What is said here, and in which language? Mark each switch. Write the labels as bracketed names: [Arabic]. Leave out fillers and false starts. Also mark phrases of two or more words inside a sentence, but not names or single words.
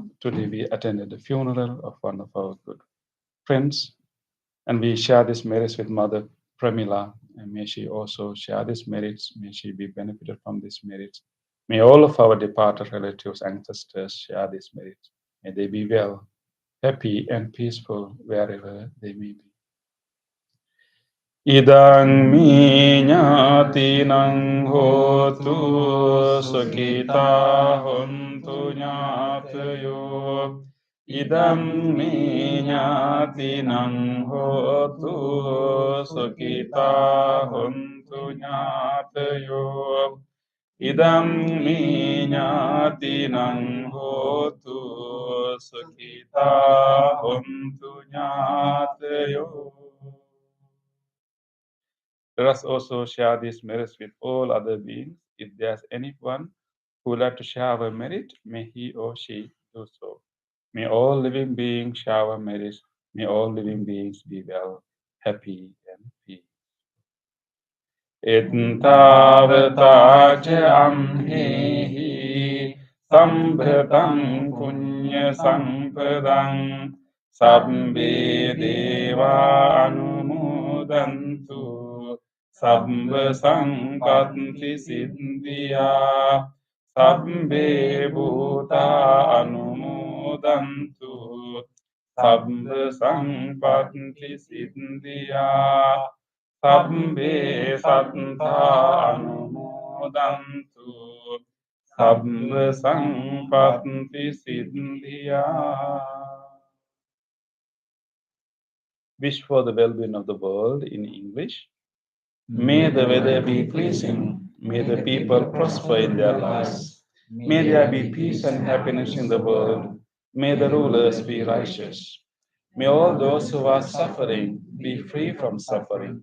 [English] Today, we attended the funeral of one of our good friends, and we share this merit with Mother Pramila. And may she also share this merits. May she be benefited from this merits. May all of our departed relatives, ancestors share this merit. May they be well, happy, and peaceful wherever they may be. [Pali] Idang minyatinang hotu sukita hontu nyatayo. Idang minyatinang hotu sukita hontu nyatayo. Idang minyatinang hotu sukita hontu nyatayo. [English] Let us also share these merits with all other beings. If there's anyone who would like to share our merit, may he or she do so. May all living beings share our merits. May all living beings be well, happy, and peace. [Pali] Ettavata amhehi sambhatam punya sampadang sabbe deva anumodantu sabba sampatti siddhya sabbe bhuta anumodantu sabba sampatti siddhya sabbe satta anumodantu sabba sampatti siddhya. [English] Wish for the well-being of the world in English. May the weather be pleasing. May the people prosper in their lives. May there be peace and happiness in the world. May the rulers be righteous. May all those who are suffering be free from suffering.